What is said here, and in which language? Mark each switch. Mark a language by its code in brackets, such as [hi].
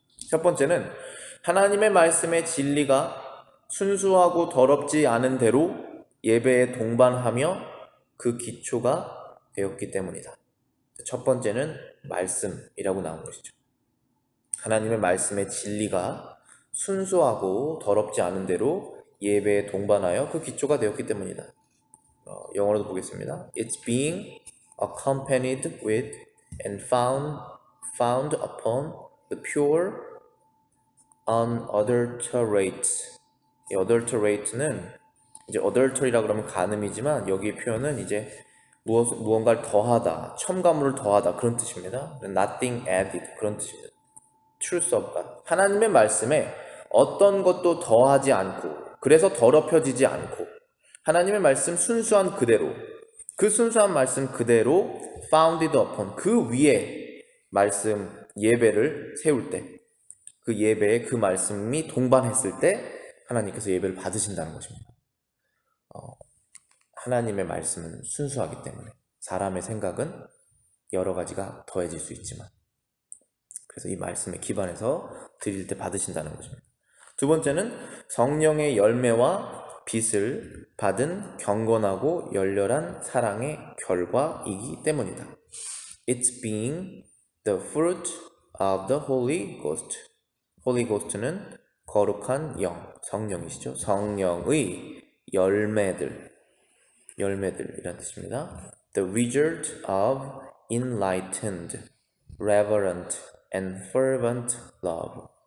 [ko] 첫 번째는 하나님의 말씀의 진리가 순수하고 더럽지 않은 대로 예배에 동반하며 그 기초가 되었기 때문이다. 첫 번째는 말씀이라고 나온 것이죠. 하나님의 말씀의 진리가 순수하고 더럽지 않은 대로 예배에 동반하여 그 기초가 되었기 때문이다. 영어로도 보겠습니다. [en] It's being accompanied with and found upon the pure, unadulterate. [ko] 이 adulterate는 이제 adultery라고 그러면 간음이지만 여기 표현은 이제 무언가를 더하다, 첨가물을 더하다 그런 뜻입니다. [en] Nothing added [ko] 그런 뜻입니다. [en] truth of God. [ko] 하나님의 말씀에 어떤 것도 더하지 않고 그래서 더럽혀지지 않고 하나님의 말씀 순수한 그대로 그 순수한 말씀 그대로 [en] founded upon [ko] 그 위에 말씀 예배를 세울 때 그 예배에 그 말씀이 동반했을 때 하나님께서 예배를 받으신다는 것입니다. 하나님의 말씀은 순수하기 때문에 사람의 생각은 여러 가지가 더해질 수 있지만 그래서 이 말씀에 기반해서 드릴 때 받으신다는 것입니다. 두 번째는 성령의 열매와 빛을 받은 경건하고 열렬한 사랑의 결과이기 때문이다. [en] It's being the fruit of the Holy Ghost. [ko] Holy Ghost는 거룩한 영, 성령이시죠. 성령의 열매들이란 뜻입니다. [en] The result of enlightened, reverent, and fervent love.